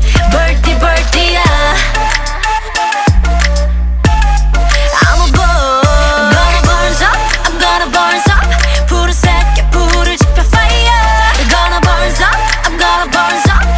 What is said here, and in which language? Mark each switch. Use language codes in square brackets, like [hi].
[en] Birdie birdie야 I'm aboard. I'm gonna burn up, I'm gonna burn up. [ko] 불을 새겨 불을 지펴 fire. [en] I'm gonna burn up, I'm gonna burn up.